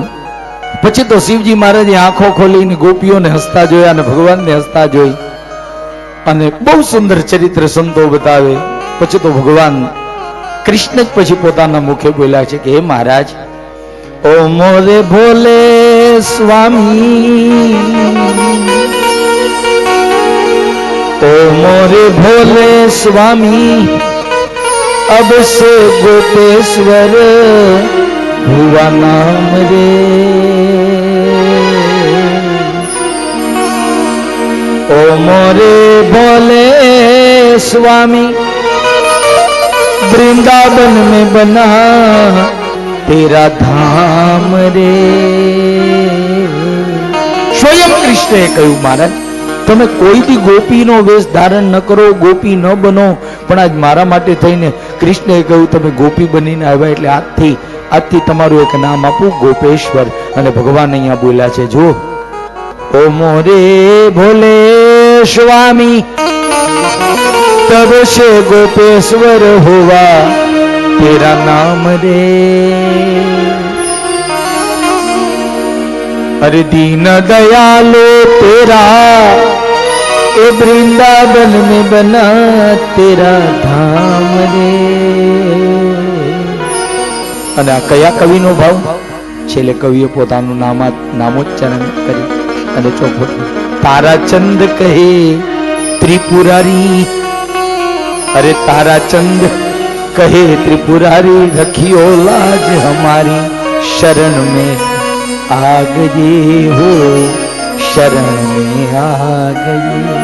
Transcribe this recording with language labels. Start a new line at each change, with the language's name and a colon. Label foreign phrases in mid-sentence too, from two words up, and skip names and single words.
Gujarati: પછી તો શિવજી મહારાજે આંખો ખોલીને ગોપીઓને હસતા જોયા અને ભગવાનને હસતા જોઈ, અને બહુ સુંદર ચરિત્ર સંતો બતાવે. પછી તો ભગવાન કૃષ્ણ જ પછી પોતાના મુખે બોલ્યા છે કે હે મહારાજ,
Hindi: ओ मोरे भोले स्वामी, ओ मोरे भोले स्वामी, अब से गोपेश्वर हुआ नाम रे. ओ मोरे भोले स्वामी, वृंदावन में बना तेरा धाम रे.
Gujarati: સ્વયં કૃષ્ણે કહ્યું મહારાજ, તમે કોઈથી ગોપીનો વેશ ધારણ ન કરો, ગોપી ન બનો, પણ આજ મારા માટે થઈને કૃષ્ણએ કહ્યું તમે ગોપી બનીને આવ્યા એટલે આજથી તમારું એક નામ આપું ગોપેશ્વર. અને ભગવાન અહીંયા બોલ્યા છે જો,
Hindi: ओ मोरे भोले स्वामी, तब से गोपेश्वर हुआ तेरा नाम रे. अरे दीन दयालो तेरा ए वृंदावन में बना तेरा धाम रे.
Gujarati: અને આ કયા કવિનો ભાવ? છેલ્લે કવિએ પોતાનું નામોચ્ચારણ કરી અને ચોખવટ, તારા ચંદ કહે
Hindi: त्रिपुरारी, अरे तारा चंद कहे त्रिपुरारी, रखियो लाज हमारी शरण में आ गए हो, शरण में आ गए.